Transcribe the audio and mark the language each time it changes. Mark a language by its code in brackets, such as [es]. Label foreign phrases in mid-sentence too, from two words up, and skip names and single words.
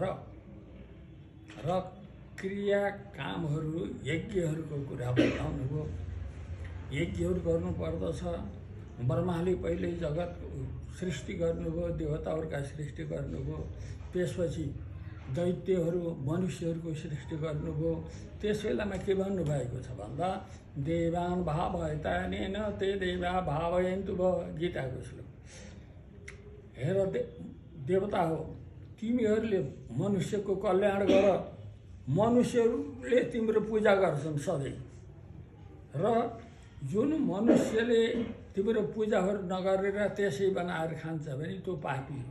[ne] र क्रिया कामहरू यज्ञहरूको कुरा बताउनु हो। यज्ञहरू गर्नुपर्दछ। ब्रह्माले पहिल्यै जगतको सृष्टि गर्नुभयो, देवताहरूका सृष्टि गर्नुभयो, त्यसपछि दैत्यहरू मनुष्यहरूको सृष्टि गर्नुभयो। त्यस बेलामा के भन्नुभएको छ भन्दा, [sa] देवान् भावयतानेन ते देवा भावयन्तु [ne] भयो, गीताको श्लोक। हेर देवता हो, तिमीहरूले मनुष्यको कल्याण गर। मनुष्यहरूले तिम्रो पूजा गर्छन् सधैँ, र जुन मनुष्यले तिम्रो पूजाहरू नगरेर त्यसै बनाएर खान्छ भने त्यो पापी हो।